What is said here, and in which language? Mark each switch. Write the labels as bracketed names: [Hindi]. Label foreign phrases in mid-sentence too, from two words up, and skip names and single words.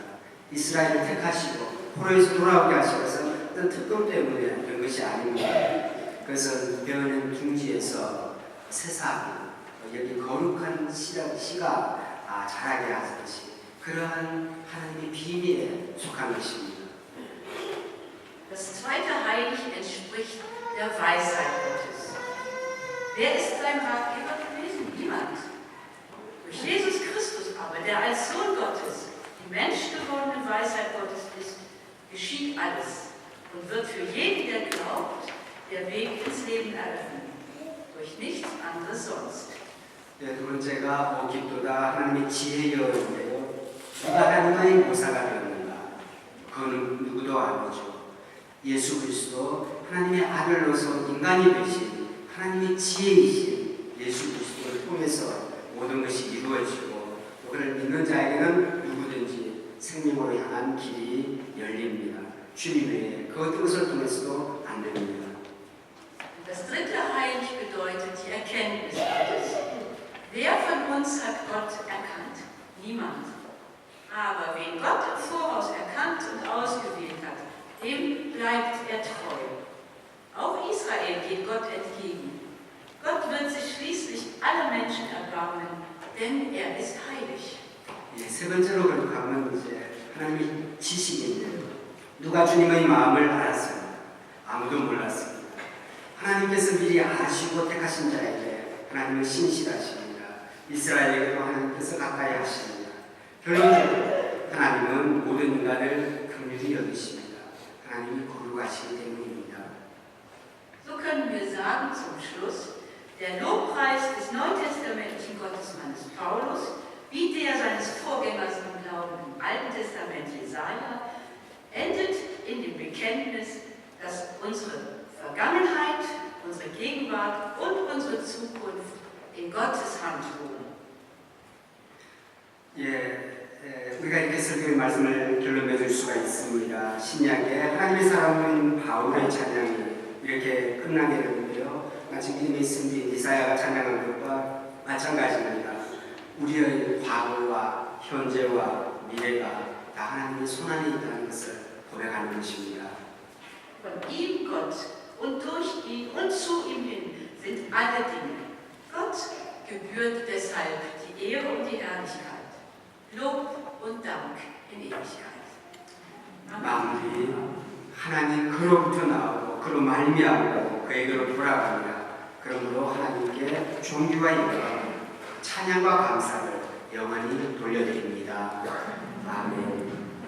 [Korean] 이스라엘을 택하시고 포로에서 돌아오게 하시고서 어떤 특권 때문에 그런 것이 아닙니다. 그것은 베어낸 둥지에서 새싹이 여기 거룩한 씨가 자라게 하듯이 그러한 하나님의 비밀에 속한 것입니다. [German] Das zweite Heilig entspricht der Weisheit Gottes. Wer ist sein Ratgeber gewesen? Niemand. Durch Jesus Christus aber, der als Sohn Gottes die menschgewordene Weisheit Gottes ist, geschieht alles und wird für jeden, der glaubt, der Weg ins Leben eröffnen. Durch nichts anderes sonst. [Korean] 네, 두 번째가 오깁도다, 하나님의 지혜여인데요. 누가 하나님의 모사가 되었는가? 그거는 누구도 아니죠. 예수 그리스도 하나님의 아들로서 인간이 되신 하나님의 지혜이신 예수 그리스도를 통해서 모든 것이 이루어지고 또 그를 믿는 자에게는 누구든지 생명으로 향한 길이 열립니다. 주님 외에 그 어떤 것을 통해서도 안 됩니다. [German] Das dritte Heilig bedeutet die Erkenntnis Gottes. Wer von uns hat Gott erkannt? Niemand. Aber wen Gott im Voraus erkannt und ausgewählt hat, dem bleibt er treu. Auch Israel geht Gott entgegen. Gott wird sich schließlich aller Menschen erbarmen, denn er ist heilig. [Korean] 세 번째로 거룩함은 이제 하나님의 지식인데요. 누가 주님의 마음을 알았습니다. 아무도 몰랐습니다. 하나님께서 미리 아시고 택하신 자에게 하나님은 신실하십니다. 이스라엘에게도 하나님께서 가까이 하십니다. 결론적으로 하나님은 모든 인간을 긍휼히 여기십니다. 하나님이 거룩하시기 때문입니다. [German] So können wir sagen zum Schluss, der Lobpreis des neutestamentlichen Gottesmannes Paulus, wie der seines Vorgängers im Glauben im Alten Testament Jesaja, endet in dem Bekenntnis, dass unsere Vergangenheit, unsere Gegenwart und unsere Zukunft in Gottes Hand ruhen. [Korean] 우리가 이렇게 설교의 말씀을 결론 맺을 수가 있습니다. 신약에 하나님의 사람인 바울의 찬양이 이렇게 끝나게 되는데요. 마치 미리 말씀드린 이사야가 찬양한 것과 마찬가지입니다. 우리의 과거와 현재와 미래가 다 하나님의 손안에 있다는 것을 고백하는 것입니다. [German] Von ihm Gott und durch ihn und zu ihm hin sind alle Dinge. Gott gebührt deshalb die Ehre und die Herrlichkeit, Lob und Dank in Ewigkeit. [Korean] 마무리 하나님 그로부터 나오고 그로 말미암고 그에게로 돌아갑니다. 그러므로 하나님께 존귀와 영광, 찬양과 감사를 영원히 돌려드립니다. 아멘.